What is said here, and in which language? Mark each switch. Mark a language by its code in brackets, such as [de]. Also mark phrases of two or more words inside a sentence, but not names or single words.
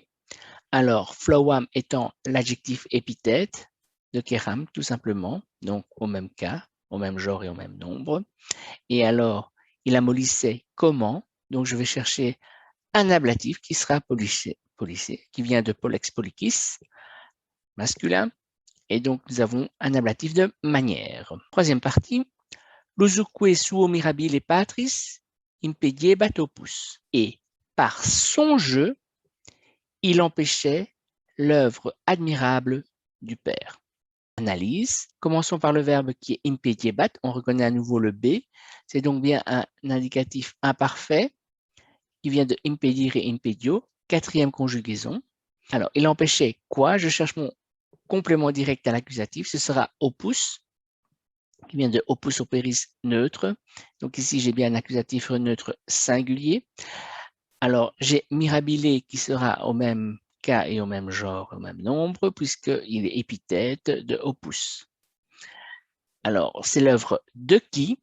[fr] Alors, flowam étant l'adjectif épithète de keram, tout simplement, donc au même cas, au même genre et au même nombre. Et alors, il amollissait comment? Donc, je vais chercher un ablatif qui sera pollicé, qui vient de [la] polex pollicis, [fr] masculin. Et donc, nous avons un ablatif de manière. Troisième partie, [la] lusuque suo mirabile patris impediebat opus. [fr] Et par son jeu, il empêchait l'œuvre admirable du Père. analyse. Commençons par le verbe qui est impediebat. On reconnaît à nouveau le B. C'est donc bien un indicatif imparfait qui vient de [la] impedire et impedio, [fr] quatrième conjugaison. Alors, il empêchait quoi? Je cherche mon complément direct à l'accusatif. Ce sera opus, qui vient de [la] opus operis [fr] neutre. Donc ici, j'ai bien un accusatif neutre singulier. Alors, j'ai mirabile qui sera au même cas et au même genre, au même nombre, puisqu'il est épithète de opus. Alors, c'est l'œuvre de qui?